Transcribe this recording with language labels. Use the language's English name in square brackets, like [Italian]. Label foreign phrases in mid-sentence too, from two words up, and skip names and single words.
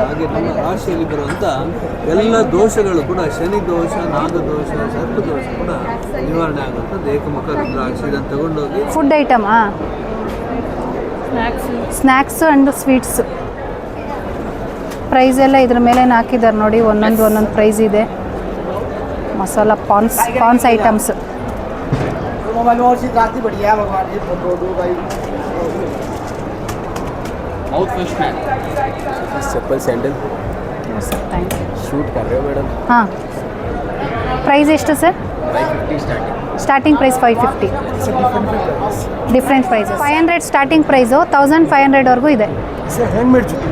[Kannada] ಹಾಗೆ ನಮ್ಮ ರಾಶಿಯಲ್ಲಿ ಬರುವಂಥ ಎಲ್ಲ ದೋಷಗಳು ಕೂಡ, ಶನಿ ದೋಷ, ನಾಗದೋಷ, ಸರ್ಪದೋಷ ಕೂಡ ನಿವಾರಣೆ ಆಗುವಂಥದ್ದು ಏಕಮುಖ ರುದ್ರಾಕ್ಷಿ. ಇದನ್ನು ತಗೊಂಡೋಗಿ [English] food item? snacks and sweets. [Kannada] ಪ್ರೈಸ್ ಎಲ್ಲ ಇದ್ರ ಮೇಲೆ ಹಾಕಿದ್ದಾರೆ ನೋಡಿ. ಒಂದೊಂದು ಪ್ರೈಸ್ ಇದೆ. ಮಸಾಲ [English] pans items. [Hindi] चप्पल [English] sandal shoot [Hindi] कर रहे हो मैडम? हाँ. [Kannada] ಪ್ರೈಸ್ ಎಷ್ಟು ಸರ್? [English] starting price 550. different price. [Kannada] 500 [English] starting price, [Kannada] 1500ವರೆಗೂ ಇದೆ. ಹ್ಯಾಂಡ್ಮೇಡ್